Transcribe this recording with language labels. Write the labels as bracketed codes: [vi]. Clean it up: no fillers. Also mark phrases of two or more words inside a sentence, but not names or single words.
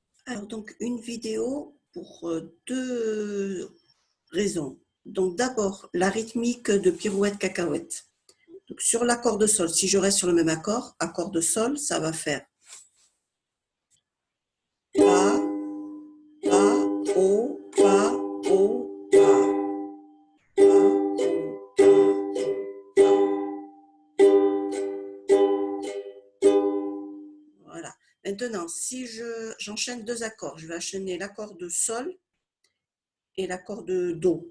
[fr] Alors donc une vidéo pour deux raisons. Donc d'abord la rythmique de pirouette cacahuète. Donc sur l'accord de sol, si je reste sur le même accord de sol, ça va faire pa, pa, o, pa, o, pa, pa, o, pa, o, pa. Voilà. Maintenant, si j'enchaîne deux accords, je vais enchaîner l'accord de sol et l'accord de do.